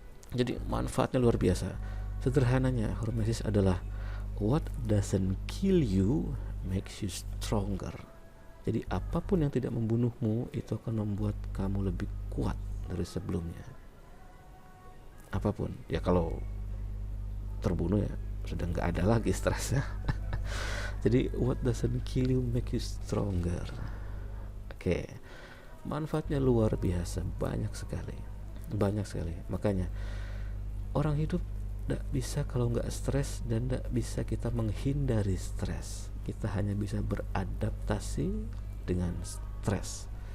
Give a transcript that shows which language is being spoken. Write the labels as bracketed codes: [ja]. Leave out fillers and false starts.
[id] Jadi manfaatnya luar biasa. Sederhananya, hormesis adalah [en] what doesn't kill you makes you stronger. [id] Jadi apapun yang tidak membunuhmu itu akan membuat kamu lebih kuat dari sebelumnya. Apapun. Ya kalau terbunuh ya sudah nggak ada lagi stresnya. Jadi [en] what doesn't kill you make you stronger. [id] Oke. Manfaatnya luar biasa, banyak sekali. Makanya orang hidup tidak bisa kalau nggak stres, dan tidak bisa kita menghindari stres. Kita hanya bisa beradaptasi dengan stres.